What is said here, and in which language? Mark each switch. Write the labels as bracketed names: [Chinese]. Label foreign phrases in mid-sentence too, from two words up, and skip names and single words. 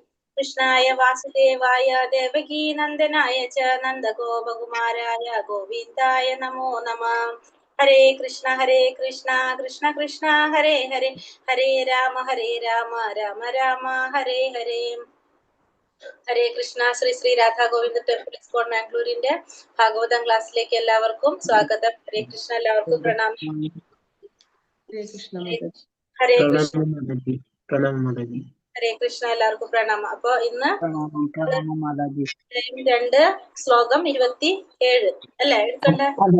[Sanskrit] Krishnaya Vasudevaya Devaki Nandanaya Cha Nandagopakumaraya Govindaya Namo Namah. Hare Krishna Krishna Krishna Hare Hare, Hare Rama Rama Rama Hare Hare. Hare Krishna. [Malayalam] ശ്രീ ശ്രീ രാധാ ഗോവിന്ദ ടെമ്പിൾ ഇസ്കോൺ മാംഗ്ലൂരിന്റെ ഭാഗവതം ക്ലാസ്സിലേക്ക് എല്ലാവർക്കും സ്വാഗതം. [Sanskrit] ഹരേ കൃഷ്ണ. [Malayalam] എല്ലാവർക്കും പ്രണാമം. [Sanskrit] ഹരേ കൃഷ്ണ. ഹരേ കൃഷ്ണ. [Malayalam] എല്ലാവർക്കും പ്രണാമം. അപ്പൊ ഇന്ന് 2 ശ്ലോകം 27 അല്ലേ എടുക്കണ്ടേ?